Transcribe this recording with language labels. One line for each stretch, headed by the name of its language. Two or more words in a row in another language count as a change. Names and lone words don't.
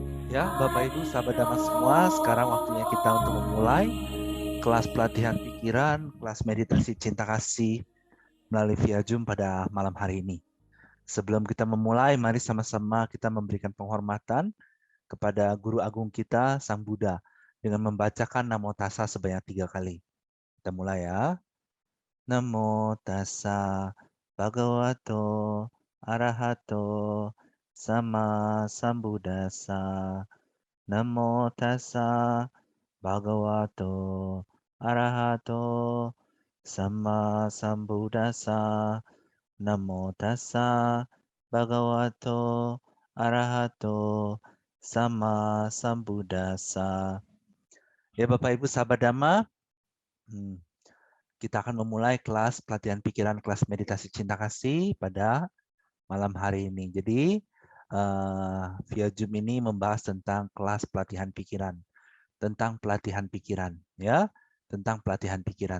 Indonesian: Ya, Bapak Ibu, sahabat Dhamma semua, sekarang waktunya kita untuk memulai kelas pelatihan pikiran, kelas meditasi cinta kasih melalui via Zoom pada malam hari ini. Sebelum kita memulai, mari sama-sama kita memberikan penghormatan kepada Guru Agung kita, Sang Buddha, dengan membacakan Namo Tassa sebanyak 3 kali. Kita mulai ya.
Pali: Namo Tassa Bhagavato Arahato Sama Sambuddhassa. Namo Tassa Bhagavato Arahato Sama Sambuddhassa. Namo Tassa Bhagavato Arahato Sama Sambuddhassa.
Indonesian: Ya Bapak Ibu sahabat Dhamma, kita akan memulai kelas pelatihan pikiran, kelas meditasi cinta kasih pada malam hari ini. Jadi via Zoom ini membahas tentang kelas pelatihan pikiran. Tentang pelatihan pikiran, ya, tentang pelatihan pikiran.